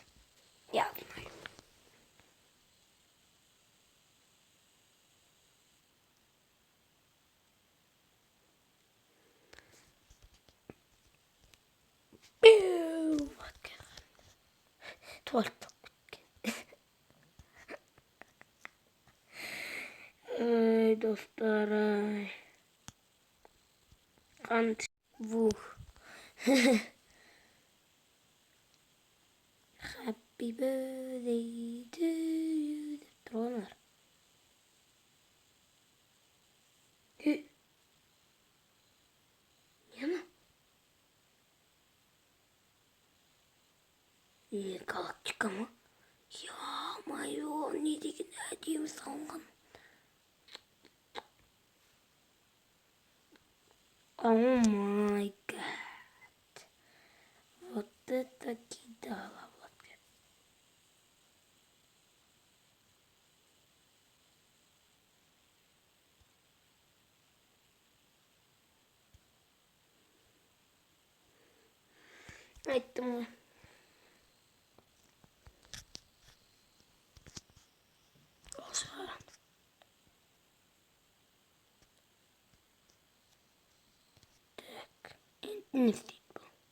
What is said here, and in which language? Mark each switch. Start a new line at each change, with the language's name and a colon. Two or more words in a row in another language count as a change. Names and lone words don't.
Kazakh: Яғын. Туалеттен кеткен. Ой, достар, ай. Қант. Вух.
English: Happy birthday to you.
Kazakh: Деп тұрғанар. Нені? Галактика ма? Я-майо, не деген әдемі салынған.
English: Oh my god.
Russian: Вот это кидала.
Kazakh: Айттым ғой. Так, не істейді бұл.